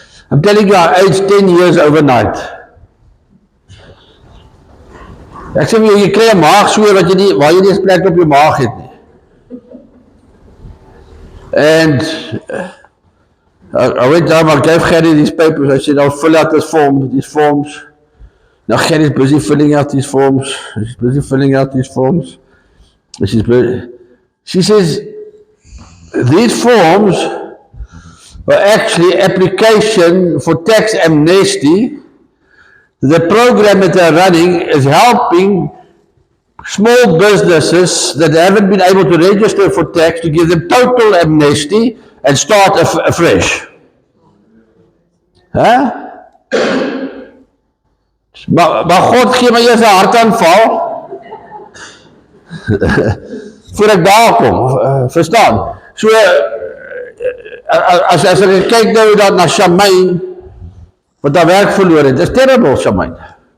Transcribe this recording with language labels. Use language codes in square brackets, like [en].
[en] I'm telling you, I aged 10 years overnight. [af] Ek sê jy kry 'n maagsweer wat jy nie, waar jy nie eens plek op jou maag het nie. [en] And I went down, I gave Gerry these papers. I said, I'll fill out these forms. Now Gerry's busy filling out these forms. She's busy filling out these forms. She says, these forms are actually application for tax amnesty. The program that they're running is helping small businesses that haven't been able to register for tax to give them total amnesty and start afresh. Huh? [af] Maar God gee my eers 'n hartaanval voor ek daar kom, verstaan? So, as ek kyk nou dat na Shamaine, wat daar werk verloor het, dis terrible, Shamaine.